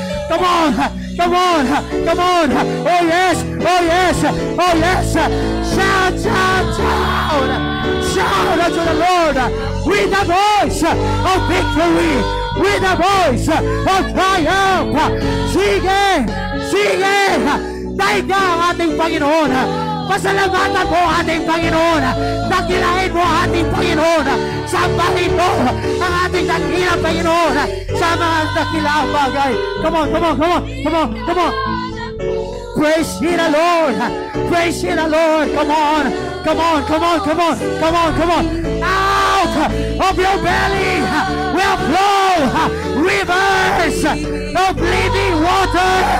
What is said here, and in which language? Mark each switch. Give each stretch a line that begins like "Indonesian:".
English: Come on, come on, come on. Oh yes, oh yes, oh yes. Shout, shout, shout. Shout unto the Lord with the voice of victory, with the voice of triumph.
Filipino: Sige, sige. Taiga ang ating Panginoon. Pasalamatan mo ating Panginoon. Dakilain mo ating Panginoon. Sambahin rito ang ating dakilang Panginoon sa mga dakilang bagay.
English: Come on, come on, come on, come on, come on. Praise ye the Lord. Praise ye the Lord. Come on, come on, come on, come on, come on, come on. Out of your belly will flow rivers of living water.